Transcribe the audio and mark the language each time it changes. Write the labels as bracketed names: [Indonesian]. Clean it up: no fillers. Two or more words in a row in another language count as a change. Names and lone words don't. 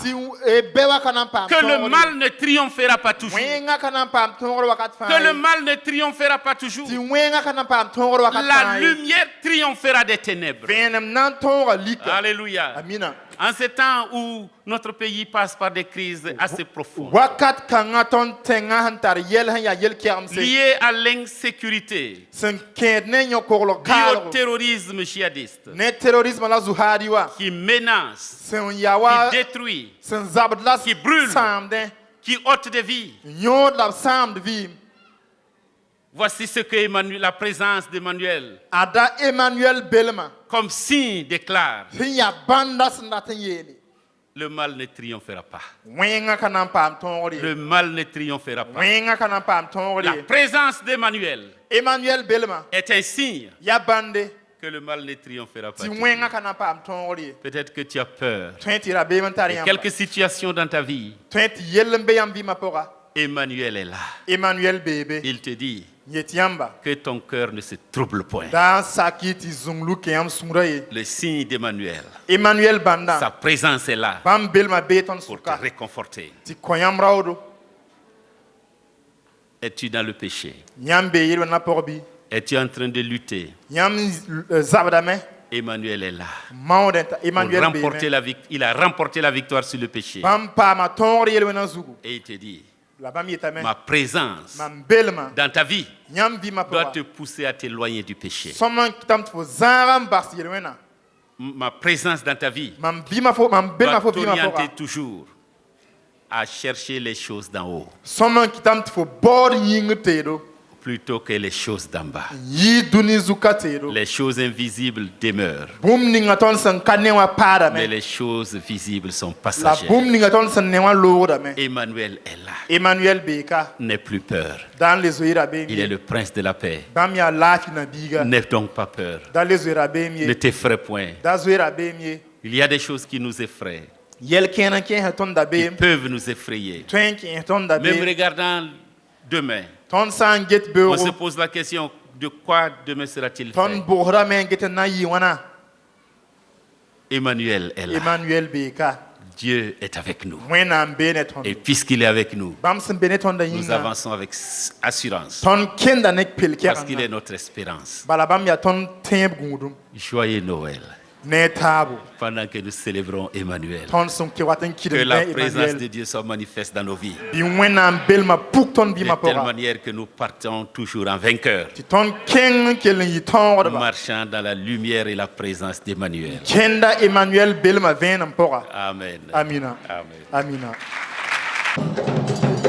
[Mossi] tɩ bɛ wa ka na n paam [French] Que le [Mossi] tõogre [French] mal ne triomphera pas toujours. [Mossi] wẽngã ka na n paam tõogr wakat fãa [French] Que le [Mossi] ye. [French] mal ne triomphera pas toujours. [Mossi] tɩ wẽngã ka na n paam tõogr wakat [French] La [Mossi] fãa ye. [French] lumière triomphera des ténèbres. [Mossi] vẽenem na n tõoga lika [French] Alléluia. [Mossi] amina [French] En ce temps où notre pays passe par des crises assez profondes, [Mossi] wakat kãngã tõnd tẽngã sẽn tar yɛl sẽn yaa yel-kɛgemse [French] liées à l'insécurité, [Mossi] sẽn kẽed ne yõ-koglg [French] liées au [Mossi] kaalgo [French] terrorisme djihadiste, [Mossi] ne terrorisme la zuhaadi wa [French] qui menace, [Mossi] sẽn yaa wa [French] qui détruit, [Mossi] sẽn zabd la [French] qui brûle. [Mossi] sãamdẽ [French] qui ôte des vies. [Mossi] yõod la b sãamd vɩɩm [French] Voici ce que la présence d'Emmanuel, [Mossi] ada Emmanuel belmã [French] comme signe, déclare. [Mossi] sẽn yaa bãnda sẽn dat n yeele [French] Le mal ne triomphera pas. [Mossi] wẽngã ka na n paam tõogr ye [French] Le mal ne triomphera pas. [Mossi] wẽngã ka na n paam tõogr [French] La [Mossi] ye [French] présence d'Emmanuel [Mossi] Emmanuel belmã [French] est un signe [Mossi] yaa bãnde [French] que le mal ne triomphera pas. [Mossi] tɩ wẽngã ka na n paam tõogr ye [French] Peut-être que tu as peur. [Mossi] tõe tɩ rabeem n tar yãmba [French] Quelques situations dans ta vie, [Mossi] tõe tɩ yell n be yãmb vɩɩmã pʋga [French] Emmanuel est là. [Mossi] Emmanuel beebe [French] Il te dit [Mossi] yet yãmba [French] que ton cœur ne se trouble point. [Mossi] daa n sak y tɩ zũnglu kẽ yãmb sũurã ye [French] Le signe d'Emmanuel, [Mossi] Emmanuel sa bãndã [French] présence est là [Mossi] bãmb belmã bee tõnd [French] pour te [Mossi] sʋka [French] réconforter. [Mossi] tɩ kõ yãmb raoodo [French] Es-tu dans le péché? [Mossi] yãmb bee yel-wẽnã pʋg bɩ [French] Es-tu en train de lutter? [Mossi] yãmb zabdame [French] Emmanuel est là. [Mossi] maoodẽ t'a [French] Pour [Mossi] Emmanuel [French] remporter [Mossi] beeme [French] il a remporté la victoire sur le péché. [Mossi] bãmb paama tõogr yel-wẽnã zugu [French] Et il te dit, [Mossi] la bãmb yetame [French] ma présence [Mossi] mam belmã [French] dans ta vie [Mossi] yãmb vɩɩmã [French] doit [Mossi] pʋga [French] te pousser à t'éloigner du péché. [Mossi] sõm n kɩtame tɩ fo zãag n bas yel-wẽnã [French] Ma présence dans ta vie [Mossi] mam belmã fo [French] doit [Mossi] vɩɩmã [French] t'orienter [Mossi] pʋga [French] toujours à chercher les choses d'en haut [Mossi] sõm n kɩtame tɩ fo baood yĩng teedo [French] plutôt que les choses d'en bas. [Mossi] n yɩ dũni zuka teedo [French] Les choses invisibles demeurent, [Mossi] bũmb ninga tõnd sẽn ka ne wã [French] mais [Mossi] paadame [French] les choses visibles sont [Mossi] la [French] passagères. [Mossi] bũmb ninga tõnd sẽn ne wã loogdame [French] Emmanuel est là. [Mossi] Emmanuel beeka [French] N'aie plus peur. [Mossi] da n le zoeera beem [French] Il est [Mossi] ye [French] le prince de la paix. [Mossi] bãmb yaa laafɩ na biiga [French] N'aie donc pas peur. [Mossi] da le zoeera beem [French] Ne [Mossi] ye [French] t'effraie point. [Mossi] da zoeera beem ye [French] Il y a des choses qui nous effraient, [Mossi] yɛl-kẽen n kẽesã tõnd da [French] qui [Mossi] beem [French] peuvent nous effrayer. [Mossi] tõe n kẽes tõnd da [French] Même [Mossi] beem [French] regardant demain, [Mossi] tõnd sã n get [French] on se [Mossi] beoogo [French] pose la question de quoi demain sera-t-il [Mossi] tõnd [French] fait? [Mossi] bʋgsdame n get n na n yɩ wãna [French] Emmanuel est là. [Mossi] Emmanuel beeka [French] Dieu est avec nous. [Mossi] wẽnnaam bee ne tõnd [French] Et puisqu'il est avec nous, [Mossi] bãmb sẽn be ne tõnda [French] nous [Mossi] yĩnga [French] avançons avec assurance. [Mossi] tõnd kẽnda ne [French] Parce qu'il est [Mossi] pel-kɛgengã [French] notre espérance. [Mossi] bala bãmb yaa tõnd tẽeb gũudum [French] Joyeux Noël. [Mossi] ne taabo [French] Pendant que nous célébrons Emmanuel. [Mossi] tõnd sẽn ke wat n [French] Que [Mossi] kɩdem [French] la [Mossi] bẽ [French] présence de Emmanuel Dieu soit manifeste dans nos vies. [Mossi] bɩ wẽnnaam belmã puk tõnd [French] De [Mossi] bɩmã [French] telle [Mossi] pʋga [French] manière que nous partons toujours en vainqueur, [Mossi] tɩ tõnd kẽng n kell n yɩ tõogdba [French] marchant dans la lumière et la présence d'Emmanuel. [Mossi] kẽnda Emmanuel belmã vẽenem pʋga [French] Amen. [Mossi] amina [French] Amen. [Mossi] amina